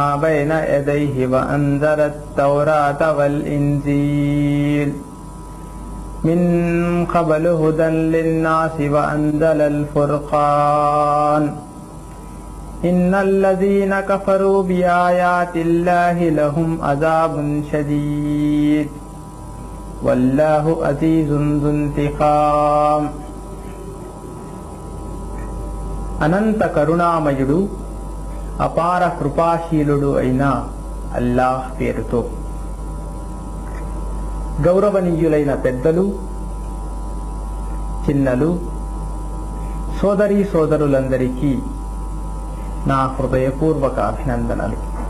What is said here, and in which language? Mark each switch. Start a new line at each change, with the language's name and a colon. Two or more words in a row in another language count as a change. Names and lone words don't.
Arabic: بين يديه وأنزل التوراة والإنجيل من قبل هدى للناس وأنزل الفرقان إن الذين كفروا بآيات الله لهم عذاب شديد والله عزيز ذو انتقام.
Telugu: అనంత కరుణామయుడు అపార కృపాశీలుడు అయిన అల్లాహ్ పేరుతో. గౌరవనీయులైన పెద్దలు, చిన్నలు, సోదరీ సోదరులందరికీ నా హృదయపూర్వక అభినందనలు.